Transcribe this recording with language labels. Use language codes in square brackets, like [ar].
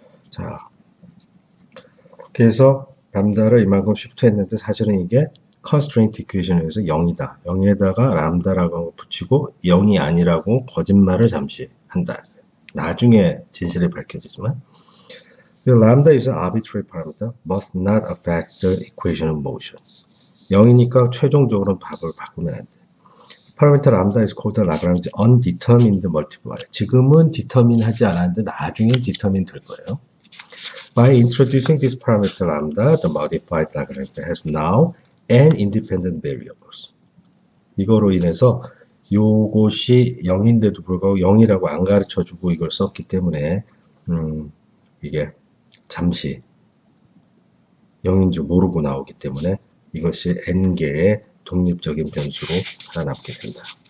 [ko] 자, 그래서 람다를 이만큼 쉬프트 했는데 사실은 이게 constraint equation에 의해서 0이다. 0에다가 람다라고 붙이고 0이 아니라고 거짓말을 잠시 한다. 나중에 진실이 밝혀지지만 [en] lambda is an arbitrary parameter must not affect the equation of motion. [ko] 0이니까 최종적으로 답을 바꾸면 안 돼. [en] 파라미터 람다 is called the Lagrange undetermined multiplier. [ko] 지금은 determine 하지 않았는데 나중엔 determine 될 거예요. [en] By introducing this parameter lambda, the modified Lagrange has now n independent variables. [ko] 이거로 인해서 요것이 0인데도 불구하고 0이라고 안 가르쳐주고 이걸 썼기 때문에 이게 잠시 0인 줄 모르고 나오기 때문에 이것이 n개의 독립적인 변수로 살아남게 된다.